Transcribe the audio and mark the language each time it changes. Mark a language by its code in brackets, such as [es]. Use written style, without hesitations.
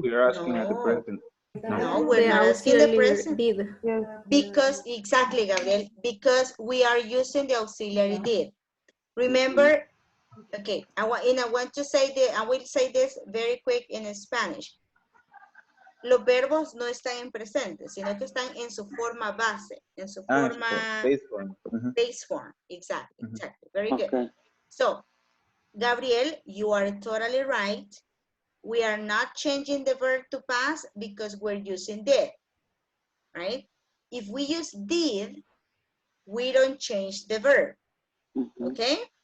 [en] We're asking at the present. No, we're not asking the present. Did. Because, exactly, Gabriel, because we are using the auxiliary did. Remember, okay, I want to say I will say this very quick in Spanish. [es] Los verbos no están en presente, sino que están en su forma base, en su forma [en] base form. Base form, exactly, exactly. Very good. So, Gabriel, you are totally right. We are not changing the verb to past because we're using did, right? If we use did, we don't change the verb, okay?